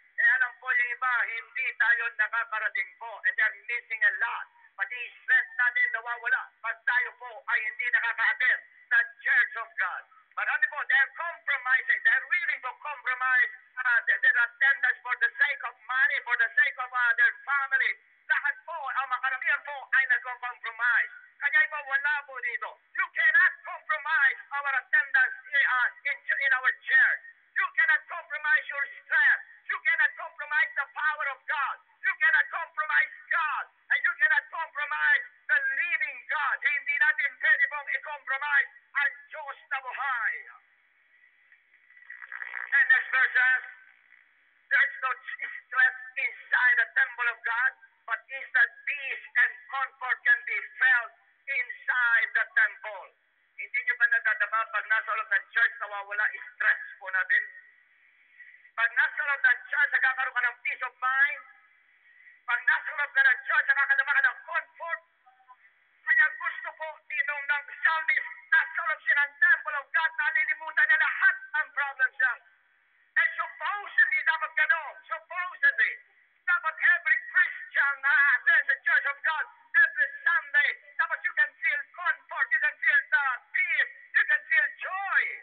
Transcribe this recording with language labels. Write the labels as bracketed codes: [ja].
[tl] Eh alam po yung iba, hindi tayo nakakarating po, [en] and they're missing a lot. [tl] Pati strength natin nawawala pag tayo po ay hindi nakaka-attend sa church of God. Marami po, [en] they're compromising, they're willing to compromise their attendance for the sake of money, for the sake of their family. [tl] Lahat po, ang makaramihan po ay nag-compromise. Kaya iba wala po dito. [en] You cannot compromise our attendance in our church. You cannot compromise your strength. You cannot compromise the power of God. You cannot compromise God. And you cannot compromise the living God. [tl] Hindi natin pwede pong i-compromise ang Diyos na buhay. [en] And next verse says, there's no stress inside the temple of God, but instead peace and comfort can be felt inside the temple. [tl] Hindi nyo ba nadadama pag nasa loob ng church nawawala stress po natin? Pag nasa loob ng church nakakaroon ka ng peace of mind. Pag nasa loob ka ng church nakakadama ka ng comfort. Kaya gusto po dinong ng psalmist nasa loob siya ng temple of God, nalilimutan niya lahat ang problems niya. And supposedly dapat ganon. [en] Supposedly dapat every Christian na attends the church of God every Sunday, dapat you can feel comfort, you can feel the peace, you can feel joy.